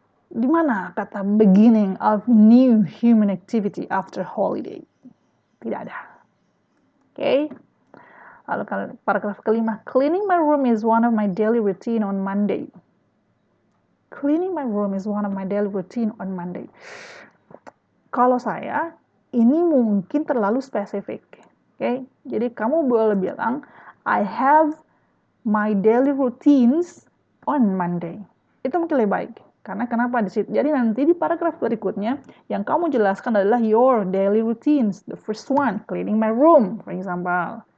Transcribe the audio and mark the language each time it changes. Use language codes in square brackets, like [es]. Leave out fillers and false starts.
[id] Di mana kata [en] beginning of new human activity after holiday? [id] Tidak ada. Okay. Lalu paragraf kelima, [en] cleaning my room is one of my daily routine on Monday. Cleaning my room is one of my daily routine on Monday. [id] Kalau saya, ini mungkin terlalu spesifik. Okay? Jadi kamu boleh bilang, [en] I have my daily routines on Monday. [id] Itu mungkin lebih baik. Karena kenapa di situ? Jadi nanti di paragraf berikutnya, yang kamu jelaskan adalah [en] your daily routines. The first one, cleaning my room, for example.